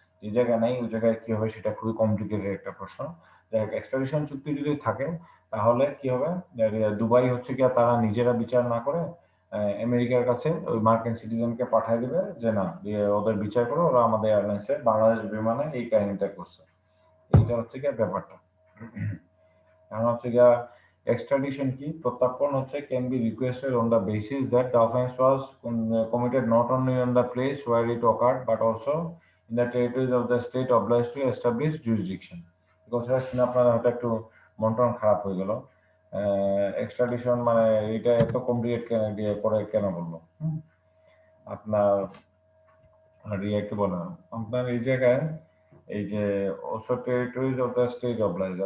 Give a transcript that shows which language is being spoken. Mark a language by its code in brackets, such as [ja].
[bn] যে জায়গায় নাই ওই জায়গায় কি হবে সেটা খুবই কমপ্লিকেটেড একটা প্রশ্ন। যাই হোক, এক্সট্রাডিশন চুক্তি যদি থাকে তাহলে কি হবে, দুবাই হচ্ছে কি তারা নিজেরা বিচার না করে আমেরিকার কাছে ওই মার্কিন সিটিজেনকে পাঠিয়ে দিবে যে না ওদের বিচার করে, ওরা আমাদের এয়ারলাইন্সে বাংলাদেশ বিমানে এই কাহিনীটা করছে। এইটা হচ্ছে কি ব্যাপারটা। এখন হচ্ছে গিয়া [en] extradition [bn] কি প্রত্যার্পণ হচ্ছে [en] can be requested on the basis that the offense was committed not only on the place where it occurred but also in the territories of the state obliged to establish jurisdiction। [bn] এই কথাটা শুনে আপনার হয়তো একটু মন ton খারাপ হয়ে গেল, এক্সট্রাডিশন মানে এটা এত কমপ্লিকেট কেন দিয়ে করে কেন বললো আপনার আর কি বলে আপনার এই জায়গায় এই যে [en] also territories of the state obliged।